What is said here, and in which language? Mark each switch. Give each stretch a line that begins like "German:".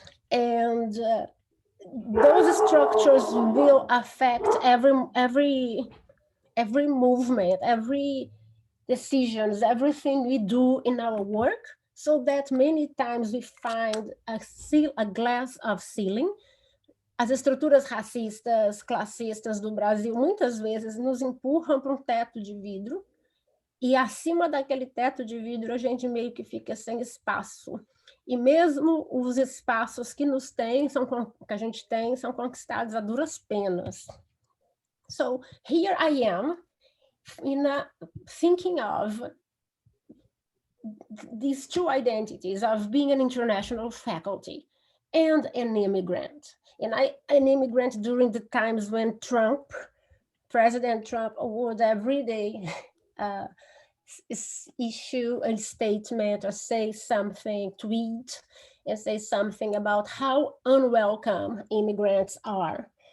English: And those structures will affect every movement, every decisions, everything we do in our work, so that many times we find a glass of ceiling.
Portuguese: As estruturas racistas, classistas do Brasil muitas vezes nos empurram para um teto de vidro, e acima daquele teto de vidro a gente meio que fica sem espaço. E mesmo os espaços que que a gente tem, são conquistados a duras penas.
English: So here I am, thinking of these two identities of being an international faculty and an immigrant. And an immigrant during the times when President Trump would every day issue a statement or say something, tweet, and say something about how unwelcome immigrants are.